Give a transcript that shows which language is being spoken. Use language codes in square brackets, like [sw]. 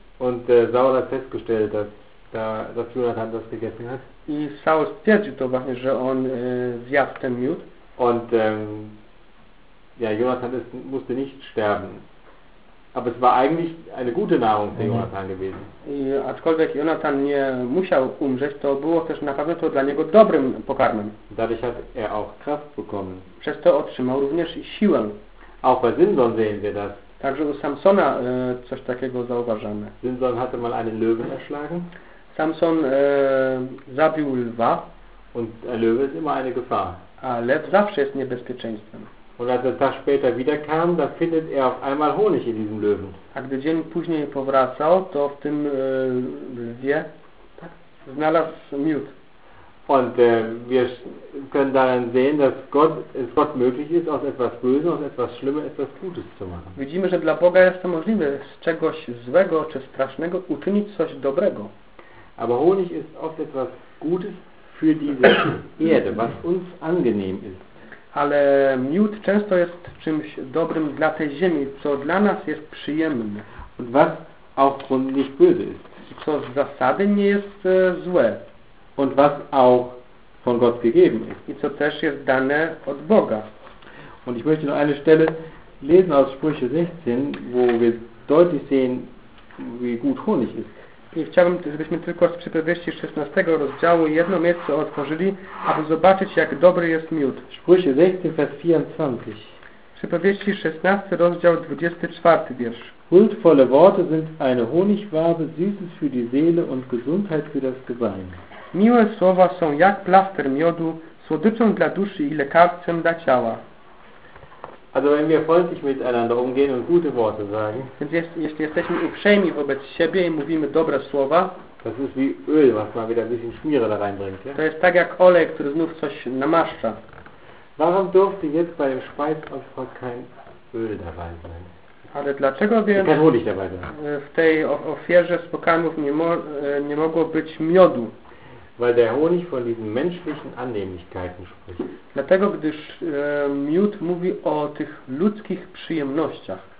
[de] Und Saul hat festgestellt, dass dass Jonathan das gegessen hat. [pl] I Saul stwierdził to właśnie, że on zjadł ten miód. [de] Und ja, Jonathan musste nicht sterben. Aber es war eigentlich eine gute Nahrung für Jonathan gewesen. [pl] I aczkolwiek Jonathan nie musiał umrzeć, to było też na pewno to dla niego dobrym pokarmem. [de] Dadurch hat auch Kraft bekommen. [pl] Przez to otrzymał również siłę. [de] Auch bei Simson sehen wir das. [pl] Także u Samsona coś takiego zauważamy. [de] Simson hatte mal einen Löwen erschlagen. [pl] Samson zabił lwa. [de] Und ein Löwe ist immer eine Gefahr. [pl] A lew zawsze jest niebezpieczeństwem. [de] Und als er Tag später wiederkam, da findet er auf einmal Honig in diesem Löwen. [pl] A gdy dzień później powracał, to w tym lwie znalazł miód. [de] Und wir können daran sehen, dass Gott möglich ist, aus etwas Bösem, aus etwas Schlimmem etwas Gutes zu machen. [pl] Widzimy, że dla Boga jest to możliwe, z czegoś złego czy strasznego uczynić coś dobrego. [de] Aber Honig ist oft etwas Gutes für diese Erde, was uns angenehm ist. [pl] Ale miód często jest czymś dobrym dla tej ziemi, co dla nas jest przyjemne. [de] Und was auch grundlich böse ist. [pl] Co z zasady nie jest złe. [de] Und was auch von Gott gegeben ist. [pl] I co też jest dane od Boga. [de] Und ich möchte noch eine Stelle lesen aus Sprüche 16, wo wir deutlich sehen, wie gut Honig ist. [pl] I chciałbym, żebyśmy tylko z Przypowieści 16 rozdziału jedno miejsce otworzyli, aby zobaczyć, jak dobry jest miód. [de] Sprüche 16, Vers 24. [pl] Przypowieści 16, rozdział 24, wiersz. [de] Huldvolle Worte sind eine Honigwabe, süßes für die Seele und Gesundheit für das Gebein. [pl] Miłe słowa są jak plaster miodu, słodyczą dla duszy i lekarstwem dla ciała. [de] Also wenn wir freundlich miteinander umgehen und gute Worte sagen. [pl] Więc jeśli jesteśmy uprzejmi wobec siebie i mówimy dobre słowa. [de] Das ist wie Öl, was man wieder ein bisschen Schmiere da reinbringt. Ja? [pl] To jest tak jak olej, który znów coś namaszcza. [de] Warum durfte jetzt bei dem Speisopfer kein Öl dabei sein? [pl] Ale dlaczego więc [de] kein Honig dabei sein? [pl] W tej ofierze z pokarmów nie mogło być miodu? [de] Weil der Honig von diesen menschlichen Annehmlichkeiten spricht. [pl] Dlatego, gdyż miód mówi o tych ludzkich przyjemnościach.